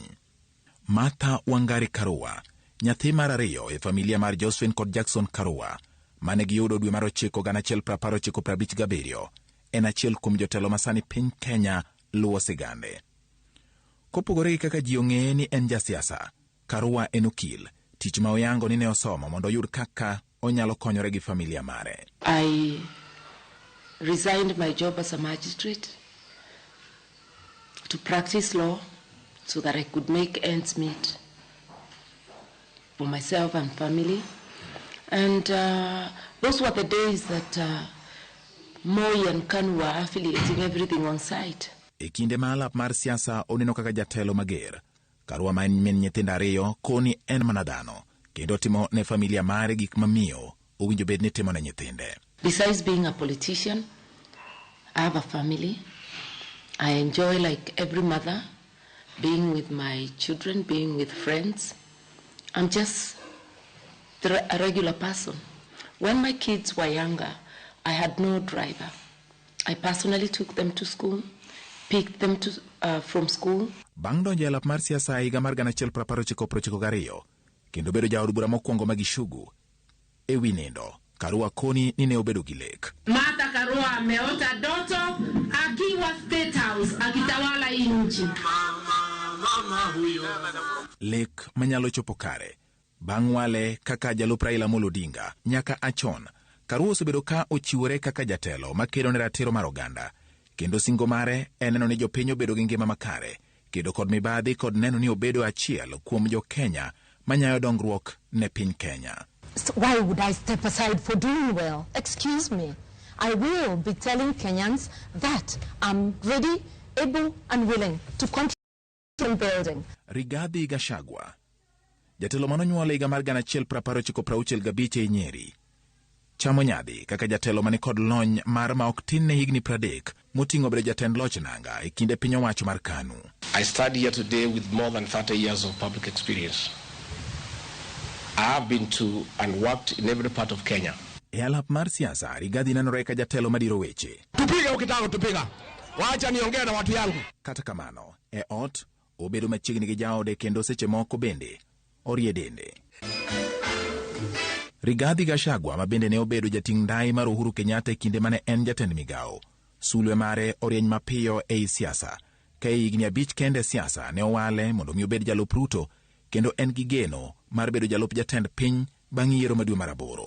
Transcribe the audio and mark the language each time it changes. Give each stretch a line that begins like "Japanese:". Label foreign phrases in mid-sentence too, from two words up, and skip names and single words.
Luo (Kenya and Tanzania): Martha Wangari Karua, nyathi mar ariyo e familia mar Josephine kod Jackson Karua, mane giyudo dwe mar 9 1957, en achiel kuom jotelo masani piny Kenya luwo sigande. Kopogore gi kaka ji ong'eye ni en jasiasa, Karua en okil, tich ma oyango ni ne osomo mondo oyud kaka onyalo konyore gi familia mare.
English: I resigned my job as a magistrate to practice law so that I could make ends meet for myself and family. And those were the days that Moi and KANU were affiliating everything on site.
Luo (Kenya and Tanzania): E kinde ma alap mar siasa oneno kaka jatelo mager, Karua ma en min nyithindo ariyo koni en mana dhano, kendo timo ne familia mare gik mamiyo owinjo bed ni timo ne nyithinde.
English: Besides being a politician, I have a family. I enjoy, like every mother, being with my children, being with friends. I'm just a regular person. When my kids were younger, I had no driver. I personally took them to school, picked them from school.
Luo (Kenya and Tanzania): Bang' donjo e lap mar siasa higa mar 1992, kendo bedo jaod bura mokwongo Magishugu, e wi nindo, Karua koni ni ne obedo gi lek.
Swahili: Martha Karua ameota doto akiwa State House akitawala hii nchi. Mama huyo.
Luo (Kenya and Tanzania): Lek manyalo chopo kare. Bang' wale kaka jalup Raila Amolo Odinga nyaka achon, Karua osebedo ka ochiwore kaka jatelo makedo ne ratiro mar oganda, kendo singo mare en neno ni jopiny obedo gi ngima makare, kedo kod mibadhi kod neno ni obedo achiel kuom jo Kenya manyayo dongruok ne piny Kenya.
English: So why would I step aside for doing well? Excuse me. I will be telling Kenyans that I'm ready, able and willing to contribute in building.
Luo (Kenya and Tanzania): Rigathi Gachagua, jatelo manonyuol higa mar 1965 e Nyeri, chamo nyadhi kaka jatelo mani kod lony mar ma ok tin ne higni 30 moting'o bedo jatend loch nanga e kinde piny owacho mar KANU.
English: I stand here today with more than 30 years of public experience. I have been to and worked in every part of Kenya.
Luo (Kenya and Tanzania): E alap mar siasa, Rigathi nenore ka jatelo madiro weche.
Swahili: Tupiga ukitaka tupiga. Wacha niongee na watu yangu.
Luo (Kenya and Tanzania): Kata kamano, e ot, obedo machiegni gi jaode kendo seche moko bende orie dende. Rigathi Gachagua ma bende ne obedo jating' ndai mar Uhuru Kenyatta e kinde mane en jatend migao. Sulwe mare orieny mapiyo ei siasa, ka higni 5 kende siasa ne owale mondo mi obed jalup Ruto, kendo en gi geno mar bedo jalup jatend piny bang' yiero ma dwe mar 8.